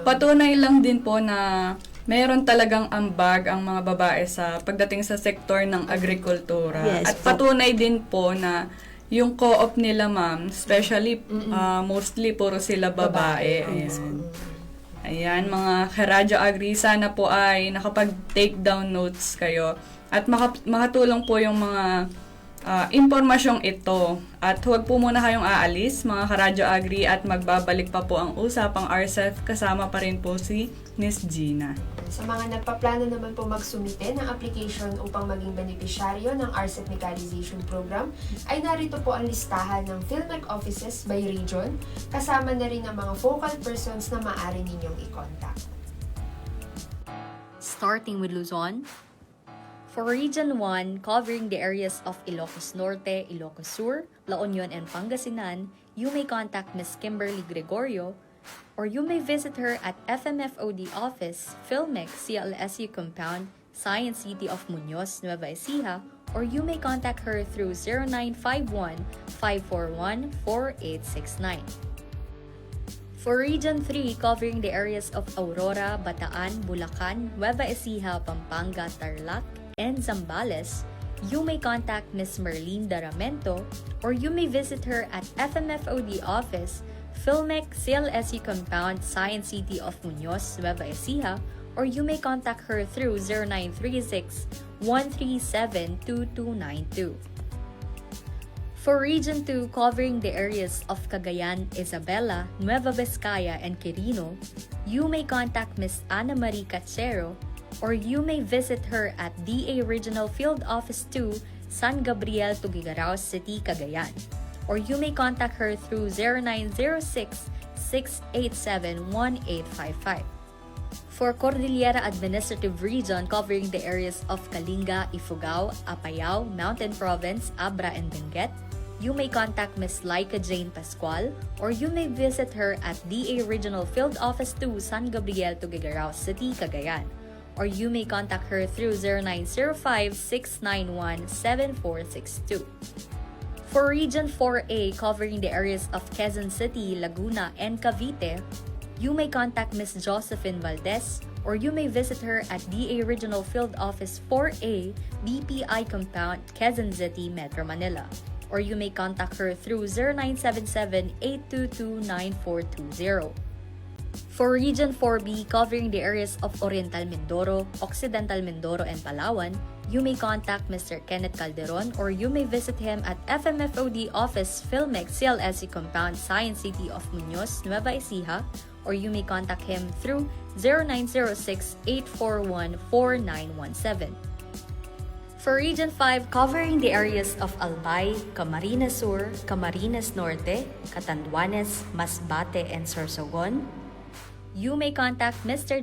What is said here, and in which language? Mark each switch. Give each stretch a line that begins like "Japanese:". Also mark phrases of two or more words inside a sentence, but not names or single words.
Filipino: Patunay lang din po na mayroon talagang ambag ang mga babae sa pagdating sa sektor ng agrikultura. Yes, At patunay din po na yung co-op nila ma'am,
English: especially mostly
Filipino: puro sila babae. Ayan. Ayan, mga Karadyo Agri, sana po ay nakapag-
English: take down notes
Filipino: kayo at makatulong po yung mga impormasyong ito. At huwag po muna kayong aalis, mga Karadyo Agri, at magbabalik pa po ang usapang RCEF, kasama pa rin po si Miss Gina. Sa mga nagpaplano naman po magsumite ng application upang maging benepisyaryo ng RCEF Mechanization Program, ay narito po ang listahan ng PhilMech offices
English: by region,
Filipino: kasama na rin ang mga
English: focal persons
Filipino: na maaari ninyong i-contact.
English: Starting with Luzon, for Region 1, covering the areas of Ilocos Norte, Ilocos Sur, La Union, and Pangasinan, you may contact Ms. Kimberly Gregorio, or you may visit her at FMFOD Office, PhilMech, CLSU Compound, Science City of Muñoz, Nueva Ecija, or you may contact her through 0951-541-4869. For Region 3, covering the areas of Aurora, Bataan, Bulacan, Nueva Ecija, Pampanga, Tarlac, and Zambales, you may contact Ms. Merlene Daramento, or you may visit her at FMFOD Office, PhilMech, CLSU Compound, Science City of Muñoz, Nueva Ecija, or you may contact her through 0936-137-2292. For Region 2, covering the areas of Cagayan, Isabela, Nueva Vizcaya, and Quirino, you may contact Ms. Ana Marie Cachero, or you may visit her at DA Regional Field Office 2, San Gabriel, Tugigaraos City, Cagayan. Or you may contact her through 0906-687-1855. For Cordillera Administrative Region, covering the areas of Kalinga, Ifugao, Apayao, Mountain Province, Abra, and Benguet, you may contact Ms. Laika Jane Pascual, or you may visit her at DA Regional Field Office 2, San Gabriel, Tugigaraos City, Cagayan. Or you may contact her through 0905-691-7462. For Region 4A, covering the areas of Quezon City, Laguna, and Cavite, you may contact Ms. Josephine Valdez, or you may visit her at DA Regional Field Office 4A, BPI Compound, Quezon City, Metro Manila. Or you may contact her through 0977-822-9420. For Region 4B, covering the areas of Oriental Mindoro, Occidental Mindoro, and Palawan, you may contact Mr. Kenneth Calderon, or you may visit him at FMFOD Office, PhilMech, CLSU Compound, Science City of Muñoz, Nueva Ecija, or you may contact him through 0906-841-4917. For Region 5, covering the areas of Albay, Camarines Sur, Camarines Norte, Catanduanes, Masbate, and Sorsogon, you may contact Mr.